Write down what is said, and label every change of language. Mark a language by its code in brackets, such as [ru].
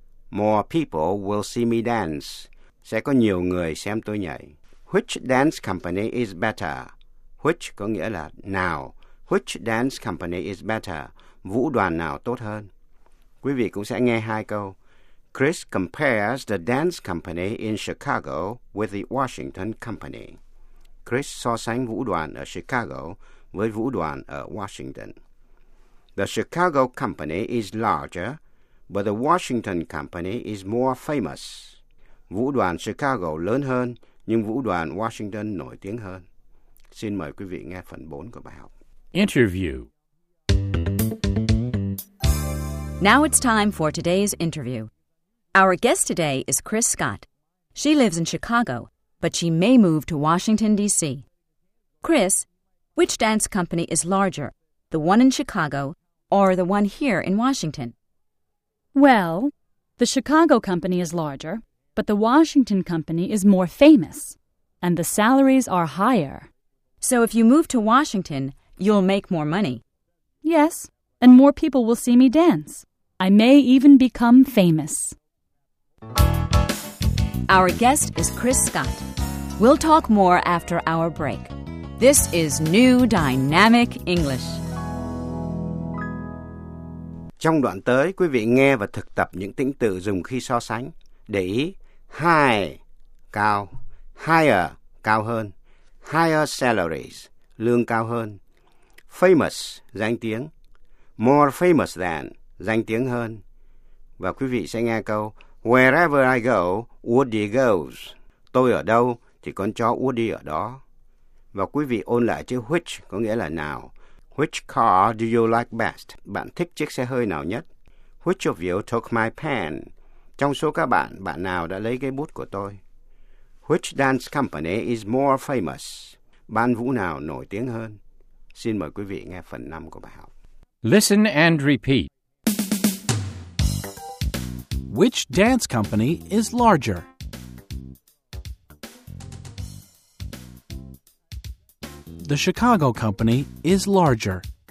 [en] More people will see me dance. [vi] Sẽ có nhiều người xem tôi nhảy. [en] Which dance company is better? [vi] Which có nghĩa là nào. [en] Which dance company is better? [vi] Vũ đoàn nào tốt hơn? Quý vị cũng sẽ nghe hai câu. [en] Chris compares the dance company in Chicago with the Washington company. [vi] Chris so sánh vũ đoàn ở Chicago với vũ đoàn ở Washington. [en] The Chicago company is larger, but the Washington company is more famous. [vi] Vũ đoàn Chicago lớn hơn, nhưng vũ đoàn Washington nổi tiếng hơn. Xin mời quý vị nghe phần 4 của bài học. [en] Interview. Now it's time for today's interview. Our guest today is Chris Scott. She lives in Chicago, but she may move to Washington, D.C. Chris, which dance company is larger, the one in Chicago or the one here in Washington? Well, the Chicago company is larger, but the Washington company is more famous, and the salaries are higher. So if you move to Washington, you'll make more money. Yes, and more people will see me dance. I may even become famous. Our guest is Chris Scott. We'll talk more after our break. This is New Dynamic English. [vi] Trong đoạn tới, quý vị nghe và thực tập những tính từ dùng khi so sánh. Để ý, high, cao, higher, cao hơn, [en] higher salaries, [vi] lương cao hơn, famous, danh tiếng, [en] more famous than, [vi] danh tiếng hơn, và quý vị sẽ nghe câu [en] Wherever I go, Woody goes. [vi] Tôi ở đâu thì con chó Woody ở đó. Và quý vị ôn lại chữ which có nghĩa là nào. [en] Which car do you like best? [vi] Bạn thích chiếc xe hơi nào nhất? [en] Which of you took my pen? [vi] Trong số các bạn, bạn nào đã lấy cái bút của tôi? [en] Which dance company is more famous? [vi] Ban vũ nào nổi tiếng hơn? Xin mời quý vị nghe phần 5 của bài học. [en] Listen and repeat. Which dance company is larger? The Chicago company is larger.